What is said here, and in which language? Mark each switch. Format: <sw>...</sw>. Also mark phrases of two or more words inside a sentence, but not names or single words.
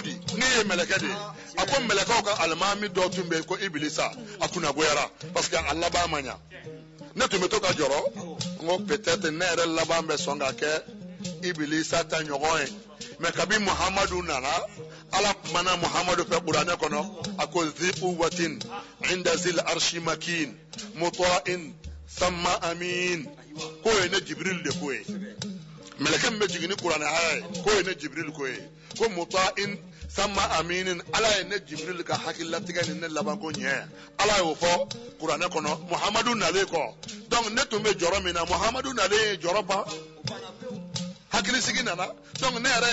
<bm>di ne ye mɛlɛkɛ de ye a ko mɛlɛkɛw ka alimami dɔ tun bɛ yen ko Ibilisa a kunnagoyara</bm> <fr>parce que</fr> <bm>a laban ma ɲa ne tun bɛ to ka jɔrɔ n ko peut-être ne yɛrɛ laban bɛ sɔn ka kɛ Ibilisa ta ɲɔgɔn ye mais kabi Muhamadu nana ala kumana Muhamadu fɛ kuranɛ kɔnɔ a ko</bm> <ar>ذي قوة عند ذي العرش مكين مطاع ثم أمين</ar> <bm>ko ye ne Jibril de ko ye mɛlɛkɛ min bɛ jigin ni kuranɛ aya ye ko ye ne Jibril ko ye ko</bm> <ar>مطاع ثم أمين</ar> <bm>ala ye ne Jibril ka hakililatigɛ ni ne labanko ɲɛ ala y'o fɔ kuranɛ kɔnɔ Muhamadu nalen kɔ donc ne tun bɛ jɔrɔ min na Muhamadu nalen ye jɔrɔ ban hakilisigi nana donc ne yɛrɛ</bm>